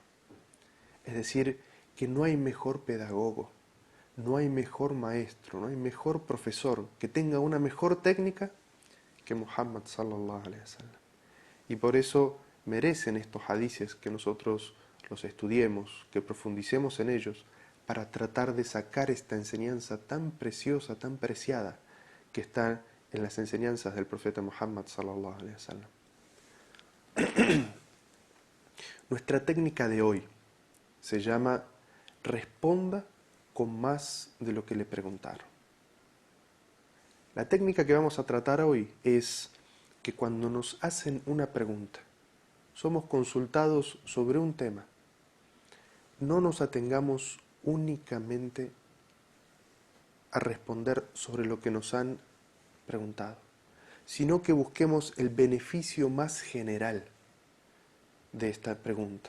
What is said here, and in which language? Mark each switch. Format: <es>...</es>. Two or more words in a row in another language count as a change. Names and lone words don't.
<es>Es decir, que no hay mejor pedagogo, no hay mejor maestro, no hay mejor profesor que tenga una mejor técnica que Muhammad</es> <ar>صلى الله عليه وسلم.</ar> <es>Y por eso merecen estos hadices que nosotros los estudiemos, que profundicemos en ellos, para tratar de sacar esta enseñanza tan preciosa, tan preciada, que está en las enseñanzas del profeta Muhammad</es> <ar>صلى الله عليه وسلم.</ar> <es>Nuestra técnica de hoy se llama responda con más de lo que le preguntaron. La técnica que vamos a tratar hoy es que cuando nos hacen una pregunta, somos consultados sobre un tema, no nos atengamos únicamente a responder sobre lo que nos han preguntado, sino que busquemos el beneficio más general de esta pregunta.</es>